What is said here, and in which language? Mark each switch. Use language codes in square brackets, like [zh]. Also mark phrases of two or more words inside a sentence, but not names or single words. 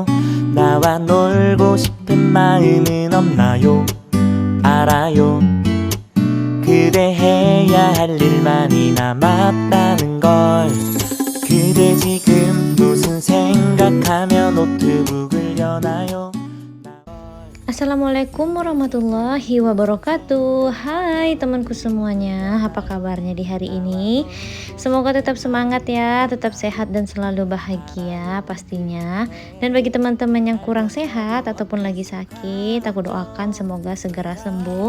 [ko] 나와 놀고 싶은 마음은 없나요? 알아요. 그대 해야 할 일만이 남았다는 걸. 그대 지금 무슨 생각하며 노트북을 여나요? [ar] السلام عليكم ورحمة الله وبركاته. [id] Hai temanku semuanya, apa kabarnya di hari ini? Semoga tetap semangat ya, tetap sehat dan selalu bahagia pastinya. Dan bagi teman-teman yang kurang sehat ataupun lagi sakit, aku doakan semoga segera sembuh.